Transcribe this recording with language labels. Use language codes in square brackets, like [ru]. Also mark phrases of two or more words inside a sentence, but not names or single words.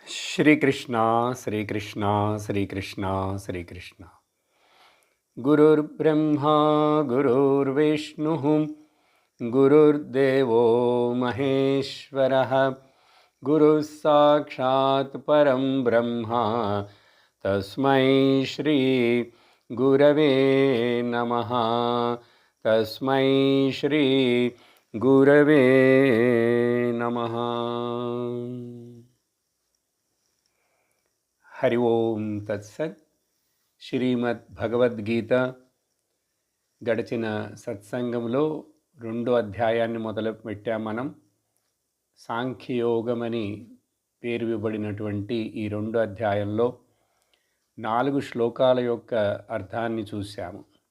[sa] श्रीकृष्ण श्रीकृष्ण श्रीकृष्ण श्रीकृष्ण गुरुर्ब्रह्मा गुरुर्विष्णुः गुरुर्देवो महेश्वरः गुरुः साक्षात् परं ब्रह्म तस्मै श्री गुरवे नमः तस्मै श्री गुरवे नमः। हरि ओम तत्सत्. [te] శ్రీమద్ భగవద్గీత గడిచిన సత్సంగంలో 2వ అధ్యాయాన్ని మొదలు పెట్టాం. మనం సాంఖ్యయోగమని పేరు ఇవ్వబడినటువంటి ఈ 2వ అధ్యాయంలో 4 శ్లోకాల యొక్క అర్థాన్ని చూశాము.